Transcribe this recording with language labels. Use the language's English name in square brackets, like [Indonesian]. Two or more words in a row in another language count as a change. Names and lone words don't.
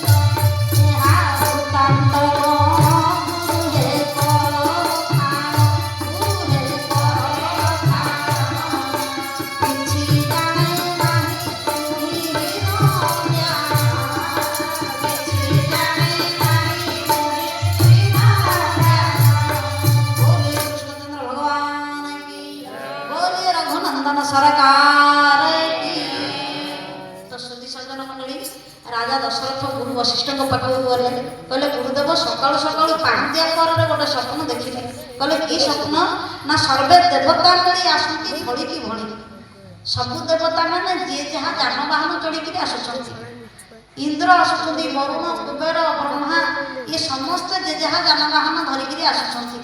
[Odia] ଏହା ବୃତ୍ତାନ୍ତ କଣ ଗୁରୁ ହେ କର ଥାଣ, ଗୁରୁ ହେ କର ଥାଣ। କିଛି ଜାଣେ ନାହିଁ ତୁହି ହୀନ ଜ୍ଞାନ, କିଛି ଜାଣେ ନାହିଁ ତୁହି ହୀନ ଜ୍ଞାନ। [Hindi] बोलिए कृष्णचंद्र भगवान की, बोलिए रघुनंदन सरकार की। तो श्रुति सज्जन मंडली, राजा दशरथ गुरु वशिष्ठଙ୍କ [Odia] ପାଖକୁ ଗଲେ। କହିଲେ ଗୁରୁଦେବ, ସକାଳୁ ସକାଳୁ ପାହାନ୍ତିଆ ପରରେ ଗୋଟେ ସ୍ୱପ୍ନ ଦେଖିଲି। କହିଲେ କି ସ୍ୱପ୍ନ? ନା ସର୍ବେ ଦେବତା ମିଳି ଆସନ୍ତି ଭଳିକି ଭଳି। ସବୁ ଦେବତା ମାନେ ଯିଏ ଯାହା ଯାନବାହନ ଚଢ଼ିକିରି ଆସୁଛନ୍ତି। ଇନ୍ଦ୍ର ଆସୁଛନ୍ତି, ବରୁଣ, କୁବେର, ବ୍ରହ୍ମା, ଇଏ ସମସ୍ତେ ଯେ ଯାହା ଯାନବାହନ ଧରିକିରି ଆସୁଛନ୍ତି।